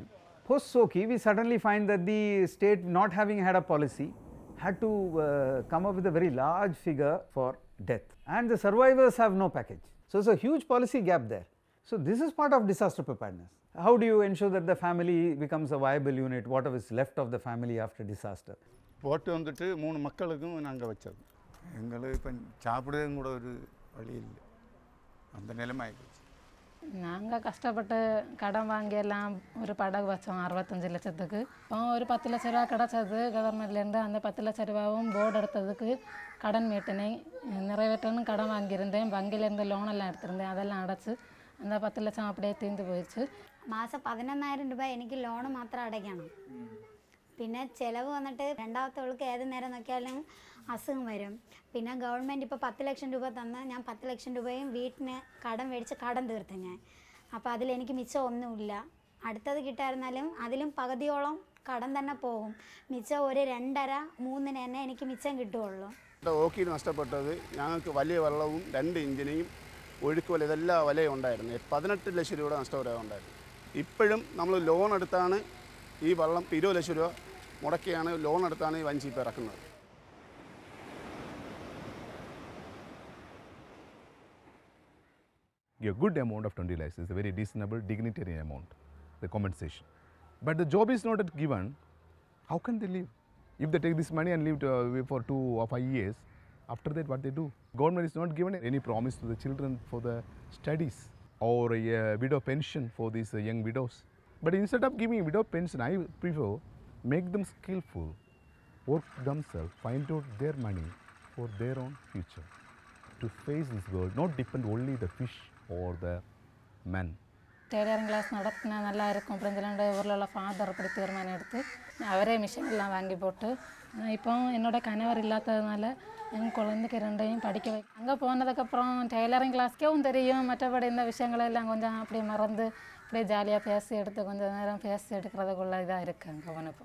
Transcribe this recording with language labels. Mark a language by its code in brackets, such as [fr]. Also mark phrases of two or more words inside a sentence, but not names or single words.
[en] Post Soki, we suddenly find that the state, not having had a policy, had to come up with a very large figure for death, and the survivors have no package. So there's a huge policy gap there. So this is part of disaster preparedness. How do you ensure that the family becomes a viable unit, whatever is left of the family after disaster? [ta] போட்டு வந்துட்டு 3 மக்களுக்கும் நாங்கள் வச்சது. எங்களுக்கு இப்போ சாப்பிடவும் கூட ஒரு வழி இல்லை, அந்த நிலைமை ஆகிடுச்சு. நாங்கள் கஷ்டப்பட்டு கடன் வாங்கியெல்லாம் ஒரு படகு வச்சோம் 65 லட்சத்துக்கு. இப்போ ஒரு 10 லட்ச ரூபா கிடச்சது கவர்மெண்ட்லேருந்து. அந்த 10 லட்ச ரூபாவும் போர்டு எடுத்ததுக்கு கடன் மீட்டினேன், நிறைவேற்றணும் கடன் வாங்கியிருந்தேன், வங்கியிலேருந்து லோனெல்லாம் எடுத்திருந்தேன், அதெல்லாம் அடைச்சி அந்த 10 ലക്ഷം அப்படியே [ml] തീർന്നു പോയിച്ചു. മാസം 11,000 രൂപ എനിക്ക് ലോണ് മാത്രം അടയ്ക്കണം. പിന്നെ ചിലവ് വന്നിട്ട് രണ്ടാമത്തവൾക്ക് ഏത് നേരം നോക്കിയാലും അസുഖം വരും. പിന്നെ ഗവൺമെൻറ് ഇപ്പോൾ 10 ലക്ഷം രൂപ തന്ന് ഞാൻ 10 ലക്ഷം രൂപയും വീട്ടിന് കടം മേടിച്ച് കടം തീർത്ത് ഞാൻ. അപ്പോൾ അതിലെനിക്ക് മിച്ചം ഒന്നുമില്ല. അടുത്തത് കിട്ടായിരുന്നാലും അതിലും പകുതിയോളം കടം തന്നെ പോകും. മിച്ചം ഒരു 2.5-3 തന്നെ എനിക്ക് മിച്ചം കിട്ടുകയുള്ളൂ. ഓക്കിയിൽ നഷ്ടപ്പെട്ടത് ഞങ്ങൾക്ക് വലിയ വെള്ളവും 2 എഞ്ചിനെയും ഒഴുക്ക് വല ഇതെല്ലാം വലയും ഉണ്ടായിരുന്നു. 18 ലക്ഷം രൂപയുടെ നഷ്ടപരിഹാരം ഉണ്ടായിരുന്നു. ഇപ്പോഴും നമ്മൾ ലോൺ എടുത്താണ് ഈ വെള്ളം 20 ലക്ഷം രൂപ മുടക്കിയാണ് ലോൺ എടുത്താണ് ഈ വഞ്ചി ഇപ്പോൾ ഇറക്കുന്നത്. [en] A good amount of 20 lakhs is a very reasonable, dignitary amount, the compensation. But the job is not given, how can they live? If they take this money and live for 2 or 5 years, after that what they do? Government is not given any promise to the children for the studies or a widow pension for these young widows. But instead of giving widow pension, I prefer make them skillful, work themselves, find out their money for their own future, to face this world, not depend only the fish or the men. [ml] ടൈലറിംഗ് ക്ലാസ് നടത്തുന്ന നല്ലതായിരിക്കും പ്രസിഡന്റ് [ta] ஊரில் ஃபாதர் அப்படி தீர்மானம் எடுத்து அவரே மிஷின் எல்லாம் வாங்கி போட்டு இப்போ என்னோட கணவர் இல்லாததுனால எங்கள் குழந்தைக்கு 2ஐயும் படிக்க வைக்க அங்கே போனதுக்கப்புறம் டெய்லரிங் கிளாஸ்க்கும் தெரியும் மற்றபடி இந்த விஷயங்களெல்லாம் கொஞ்சம் அப்படி மறந்து அப்படியே ஜாலியாக பேசி எடுத்து கொஞ்சம் நேரம் பேசி எடுக்கிறதுக்குள்ள இதாக இருக்குது அங்கே போனப்போ.